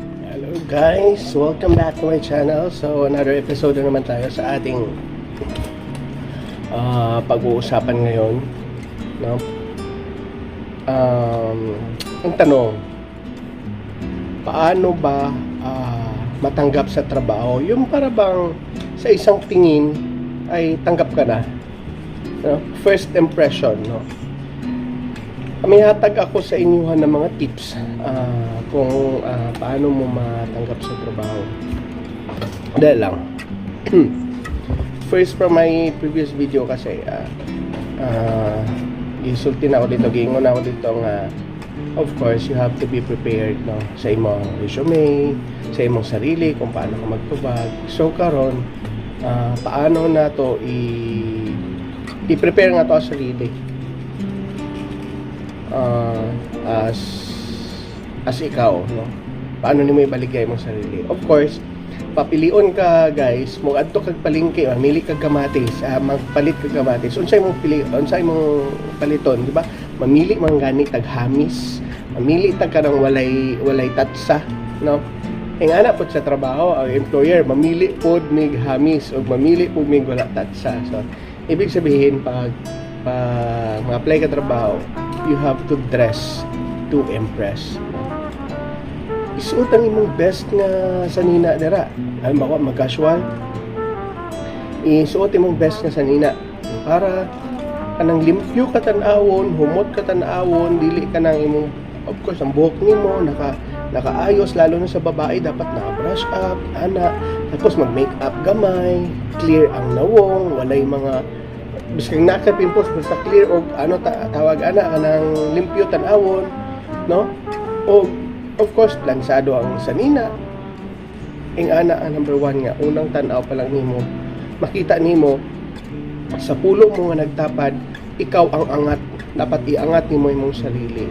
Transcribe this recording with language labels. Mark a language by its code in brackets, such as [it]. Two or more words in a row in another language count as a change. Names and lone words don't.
[en] Hello guys, welcome back to my channel. So another episode [tl] na naman tayo sa ating pag-uusapan ngayon, no? Ang tanong, paano ba matanggap sa trabaho? Yung para bang sa isang tingin ay tanggap ka na, no? [en] First impression, no? [ceb] May hatag ako sa inyo ng mga tips kung paano mo matanggap sa trabaho. [tl] Dahil lang. [en] First, from my previous video kasi, [ceb] gisulti na ako dito, giingon na ako dito nga, [en] of course, you have to be prepared, no, [ceb] sa imong resume, sa imong sarili, kung paano ka magtubag. So, karon paano na to i-prepare nga to sa sarili. As ikaw, no? Paano nimo ibaligay mong sarili? [en] Of course, [ceb] papilion ka, guys, mo adto kag palengke, mamili kag kamatis, magpalit kag kamatis. Unsay mong unsay mong paliton, [tl] di ba? [ceb] Mamili man gani tag hamis, mamili tag kanang walay tatsa, no? Ing ana pod sa trabaho, ang employer mamili pod mig hamis o mamili pod mig wala tatsa. So, [tl] ibig sabihin pag ma-apply ka trabaho, [en] you have to dress to impress. [ceb] Isuot ang imong best nga sanina dira. Halimbawa mag-casual, isuot imong best nga sanina para kanang limpyo ka tan-awon, humot ka tan-awon, dili ka nang imong, [en] of course, [ceb] ang buhok nimo nakaayos, lalo na sa babae dapat naka-brush up, tapos mag-makeup gamay, clear ang nawong, walay mga biskang naka-pimples, basta clear og tawag kanang limpyo tan-awon, no? [en] O of course [ceb] lansado ang sanina. Ing ang number one nga, unang tan-aw pa lang nimo, makita nimo sa pulo mo nga nagtapad, ikaw ang angat, dapat iangat nimo imong sarili.